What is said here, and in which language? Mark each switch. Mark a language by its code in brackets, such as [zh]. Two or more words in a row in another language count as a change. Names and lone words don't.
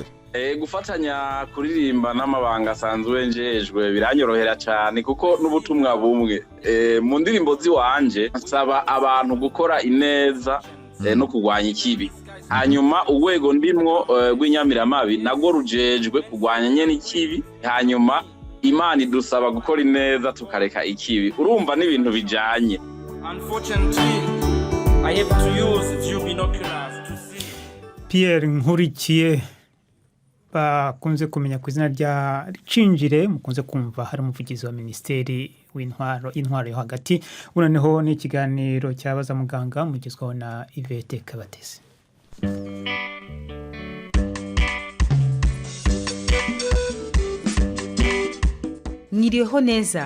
[rn] Gufatanya kuririmba n'amabanga asanzwe njejwe biranyorohera cyane, kuko n'ubutumwa bumwe mu ndirimbo ziwanje nsaba abantu gukora ineza no kurwanya ikibi. Hanyuma urwego ndimwo rw'inyamiramabi nago rujejwe kurwanya nyene ikibi, hanyuma Imana idusaba gukora ineza tukareka ikibi. Urumva n'ibintu bijanye. [en] Unfortunately, I have to use the binoculars to see. [rn] Pierre Nkurikiye bakunze kumenya ku izina rya Cinjire, mukunze kumva hari umuvugizi wa Ministeri w'intwaro yo hagati. Noneho ni ikiganiro cyabaza muganga mugezwaho na Yvette Kabatesi. Mwiriyeho neza.